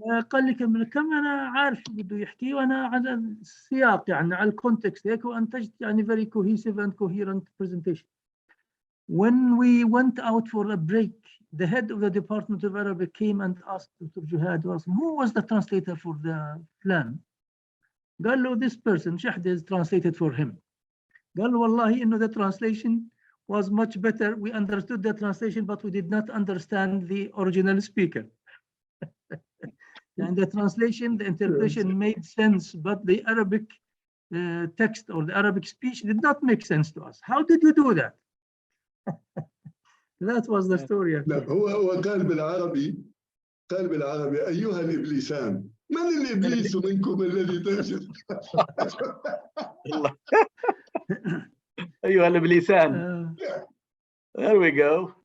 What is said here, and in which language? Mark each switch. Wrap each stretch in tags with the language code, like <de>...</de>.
<ar>قال لي كم انا عارف بده يحكي، وانا على السياق يعني على الكونتكست هيك، وانتجت يعني</ar> <en>very cohesive and coherent presentation. When we went out for a break, the head of the Department of Arabic came and asked Dr. Jihad, who was the translator for the plan?</en> <ar>قال له,</ar> <en>this person, Shehdah, is translated for him.</en> <ar>قال له,</ar> <en>wallahi, the translation was much better. We understood the translation, but we did not understand the original speaker. And the translation, the interpretation made sense, but the Arabic text or the Arabic speech did not make sense to us. How did you do that? That was the story.</en> <ar>لا هو قال بالعربي أيها الإبليسان من الإبليس منكم الذي تنشد أيها الإبليسان.</ar> <en>There we go.</en>